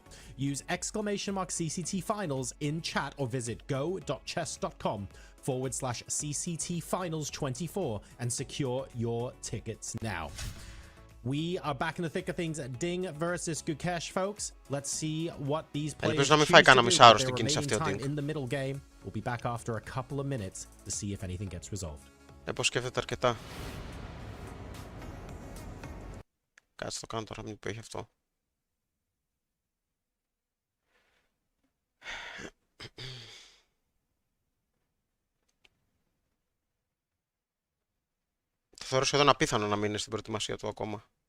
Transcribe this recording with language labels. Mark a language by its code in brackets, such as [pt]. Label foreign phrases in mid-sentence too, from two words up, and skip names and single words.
[en] Use !CCT finals in chat or visit go.chess.com/CCT finals 24 and secure your tickets now. We are back in the thick of things at Ding versus Gukesh, folks. Let's see what these players choose to do with their remaining time in the middle game. We'll be back after a couple of minutes to see if anything gets resolved. [el] Σκέφτεται αρκετά. Κάτσε το κάνω τώρα, μην που έχει αυτό. Το θεωρώ σχεδόν απίθανο να μείνει στην προετοιμασία του ακόμα.